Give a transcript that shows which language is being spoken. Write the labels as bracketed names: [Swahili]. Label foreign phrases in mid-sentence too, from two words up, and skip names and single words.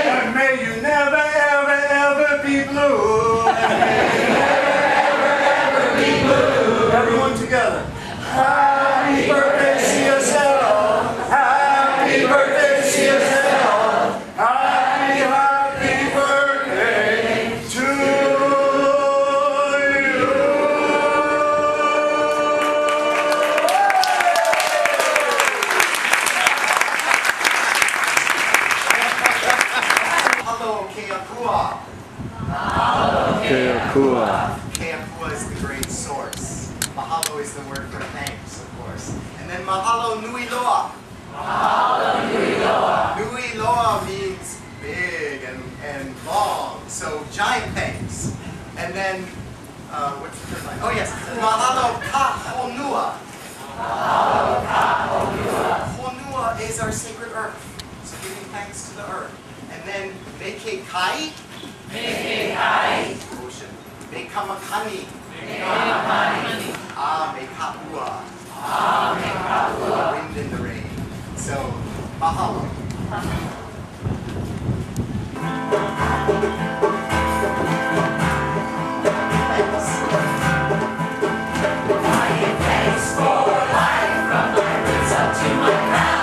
[English] And may you never, ever, ever be blue. And may you Never, ever be blue. everyone together. Happy birthday, CSL. Happy birthday, CSL. Happy, happy birthday to you. [Hawaiian] Mahalo Keapua. Keapua. [English] Keapua is the great source. Mahalo is the word for thanks, of course. And then [Hawaiian] mahalo nui loa. Mahalo nui loa. Nui loa [English] means big and long, so giant thanks. And then, what's the third line? Oh yes, [Hawaiian] mahalo ka honua. Mahalo ka honua. [English] Honua is our sacred earth, so giving thanks to the earth. And then [Hawaiian] meke kai, Meke kai. [English] ocean. Mekamakani, [Hawaiian] Mekamakani. mekapua, Mekapua. [English] wind in the rain. So, mahalo. Thanks. I give thanks for life from my roots up to my crown.